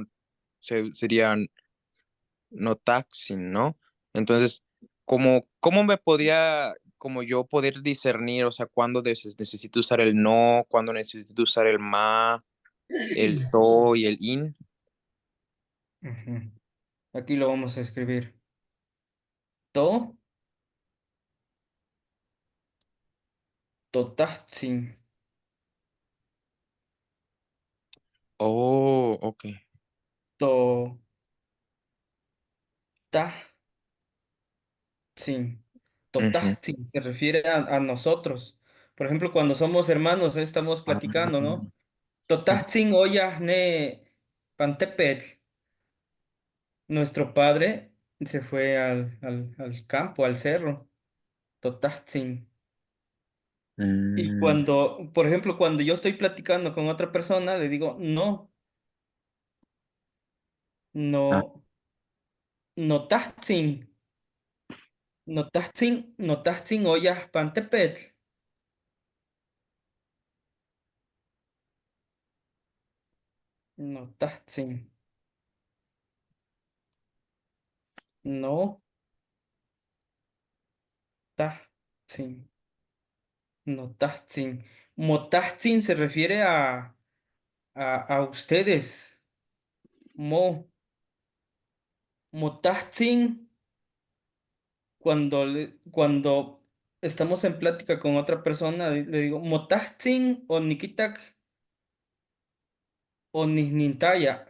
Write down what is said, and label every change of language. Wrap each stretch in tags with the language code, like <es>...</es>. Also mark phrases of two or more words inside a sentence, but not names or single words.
<es>Sería no taxing, ¿no? Entonces, ¿cómo me podría, como yo poder discernir, o sea, cuándo necesito usar el no, cuándo necesito usar el ma, el to y el in? Ujú. Aquí lo vamos a escribir.</es> <nah>To, totatzin, Oh, ok. to, Ujú.</nah> <es>Totatzin se refiere a nosotros. Por ejemplo, cuando somos hermanos, estamos Ah, platicando, ¿no? sí.</es> <nah>Totatzin oya ne pantepetl.</nah> <es>Nuestro padre se fue al campo, al cerro.</es> <nah>Totatzin. Y Mm,</nah> <es>cuando, por ejemplo, cuando yo estoy platicando con otra persona, le digo, no, ah,</es> <nah>no, no tatzin, no tatzin, no tatzin oya pantepetl. No tatzin, no tatzin. Notahtzin.</nah> <es>Motahtzin se refiere a ustedes. Mo. Motahtzin, cuando estamos en plática con otra persona, le digo,</es> <nah>Motahtzin o Nikitak o Nisnintaya.</nah>